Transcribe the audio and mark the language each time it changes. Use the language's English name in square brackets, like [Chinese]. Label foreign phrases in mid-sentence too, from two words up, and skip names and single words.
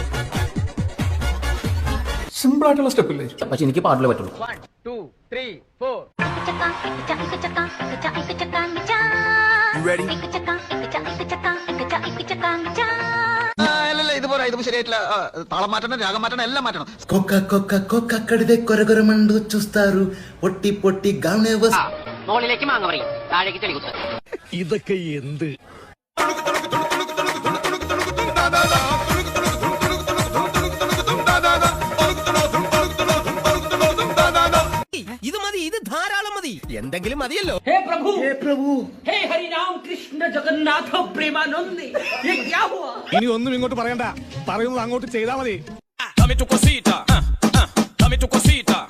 [Malayalam] സിമ്പിൾ ആയിട്ടുള്ള സ്റ്റെപ്പ് ഇല്ലേ? പക്ഷെ എനിക്ക് പാട്ടിലേ പറ്റുള്ളൂ. 1 2 3 4 ഇതുപോലെ ഇത് ശരിയായിട്ടില്ല. താളം മാറ്റണം, രാഗം മാറ്റണം, എല്ലാം മാറ്റണം. [Telugu] కడిదే కొరగొరమండు చూస్తారు పొట్టి పొట్టి గానే [Malayalam] മുകളിലേക്ക് മാങ്ങ പറയും, താഴേക്ക് ചെളികുത്ത്. ഇതൊക്കെ എന്ത്? ഇത് മതി, ഇത് ധാരാളം മതി. എന്തെങ്കിലും മതിയല്ലോ. [Hindi] हे प्रभु हे हरि राम कृष्ण जगन्नाथ प्रेमानंद, ये क्या हुआ? [Malayalam] ഇനി ഒന്നും ഇങ്ങോട്ട് പറയണ്ട, പറയുന്നത് അങ്ങോട്ട് ചെയ്താൽ മതി. [Spanish] Dame tu cosita, dame tu cosita.